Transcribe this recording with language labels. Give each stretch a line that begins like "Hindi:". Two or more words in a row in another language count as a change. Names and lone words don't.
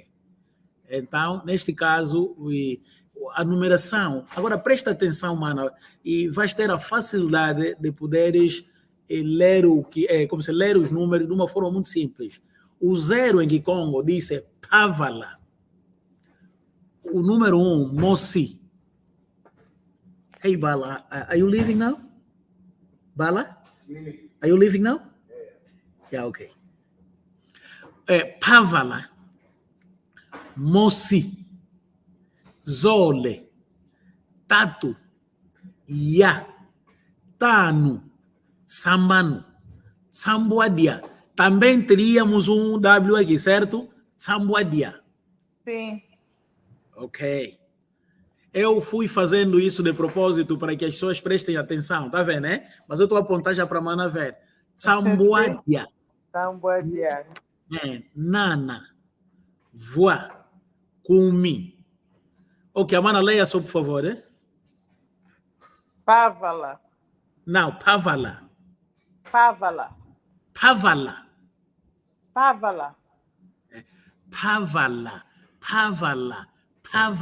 Portuguese: Então, neste caso, a numeração. Agora, presta atenção, mano, e vais ter a facilidade de poderes ler como se ler os números de uma forma muito simples. O 0 em Kikongo diz Pavala. o número 1,
Kongo: Mosi.
English: Hey, Bala, are you leaving now? Bala? Are you leaving now? Yeah, okay.
Kongo: Pavala, Mosi, Zole, Tatu, Ya, Tanu, Sambano, Sambuadia.
Portuguese: Também teríamos um W aqui, certo?
Kongo: Sambuadia.
Portuguese: Sim. Ok. Eu fui fazendo isso de propósito para que as pessoas prestem atenção, tá vendo, né? Mas eu estou a apontar já para a mana ver.
Kongo: Sambuadia. Sambuadia. Nana. Voa. Kumi.
Portuguese: Ok, a mana leia só, por favor, né?
Kongo: Pavala.
Portuguese: Não,
Kongo: Pavala. Pavala. Pavala. Pavala. Pavala. Pavala. Pavala.